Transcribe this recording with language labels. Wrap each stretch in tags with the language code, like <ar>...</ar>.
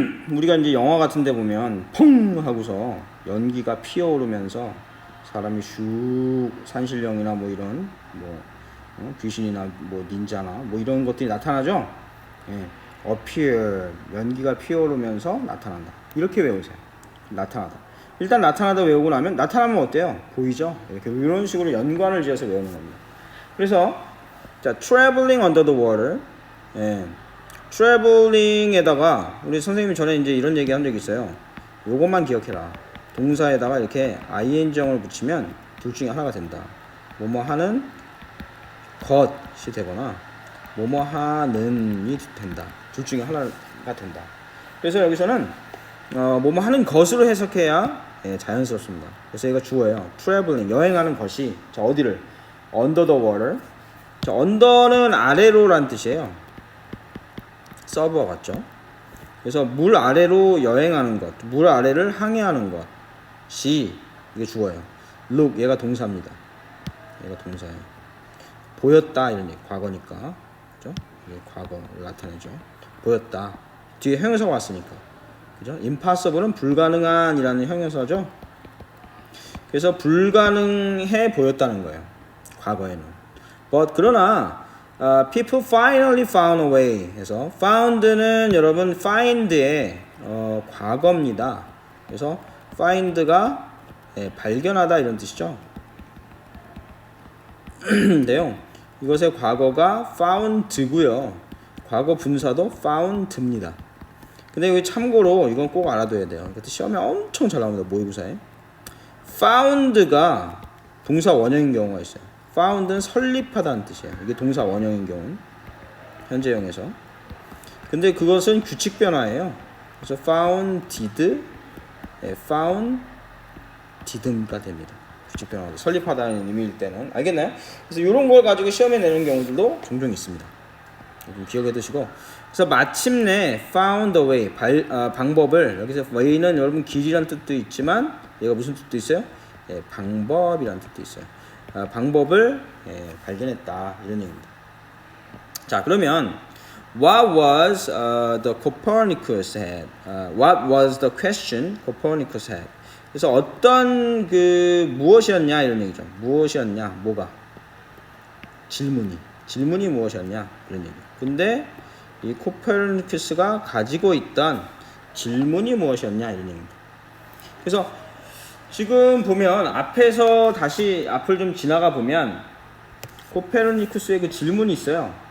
<ko>우리가 이제 영화 같은 데 보면 펑 하고서 연기가 피어오르면서 사람이 슉 산신령이나 뭐 이런 귀신이나 뭐 닌자나 뭐 이런 것들이 나타나죠. appear 연기가 피어오르면서 나타난다. 이렇게 외우세요. 나타나다. 일단 나타나다 외우고 나면 나타나면 어때요? 보이죠? 이렇게 이런 식으로 연관을 지어서 외우는 겁니다.</ko> <en>그래서 자, traveling under the water.</en> <ko>traveling에다가 우리 선생님이 전에 이제 이런 얘기 한 적이 있어요. 요것만 기억해라. 동사에다가 이렇게 ing형을 붙이면 둘 중에 하나가 된다. 뭐뭐 하는 것이 되거나 뭐뭐 하는이 된다. 둘 중에 하나가 된다. 그래서 여기서는 뭐뭐 하는 것으로 해석해야 자연스럽습니다. 그래서 이거 주어예요. traveling 여행하는 것이 자 어디를</ko> <en>under the water.</en> <ko>자 under는 아래로란 뜻이에요. 서브와 같죠. 그래서 물 아래로 여행하는 것, 물 아래를 항해하는 것이 이게 주어예요. look 얘가 동사입니다. 얘가 동사예요. 보였다 이런 얘기. 과거니까. 그죠? 이게 과거를 나타내죠. 보였다. 뒤에 형용사가 왔으니까. 그죠? impossible은 불가능한이라는 형용사죠. 그래서 불가능해 보였다는 거예요. 과거에는. But 그러나</ko> <en>people finally found a way</en> <ko>해서 found는 여러분 find의 과거입니다. 그래서 find가 발견하다 이런 뜻이죠. 근데요. 이것의 과거가 found고요. 과거 분사도 found입니다. 근데 여기 참고로 이건 꼭 알아둬야 돼요. 이것도 시험에 엄청 잘 나옵니다. 모의고사에. found가 동사 원형인 경우가 있어요. found는 설립하다는 뜻이에요. 이게 동사 원형인 경우는 현재형에서. 근데 그것은 규칙 변화예요. 그래서 founded, found didn트가 됩니다. 규칙 변화가 설립하다는 의미일 때는 알겠나요? 그래서 이런 걸 가지고 시험에 내는 경우들도 종종 있습니다. 좀 기억해 두시고. 그래서 마침내 found a way 방법을 여기서 way는 여러분 길이란 뜻도 있지만 얘가 무슨 뜻도 있어요? 방법이란 뜻도 있어요. 방법을 발견했다 이런 얘기입니다.</ko> <en>자 그러면 what was the Copernicus had? What was the question Copernicus had?</en> <ko>그래서 어떤 무엇이었냐 이런 얘기죠. 무엇이었냐 뭐가 질문이 무엇이었냐 이런 얘기. 근데 이 코페르니쿠스가 가지고 있던 질문이 무엇이었냐 이런 얘기입니다. 그래서 지금 보면 앞에서 다시 앞을 좀 지나가 보면 코페르니쿠스의 그 질문이 있어요.</ko>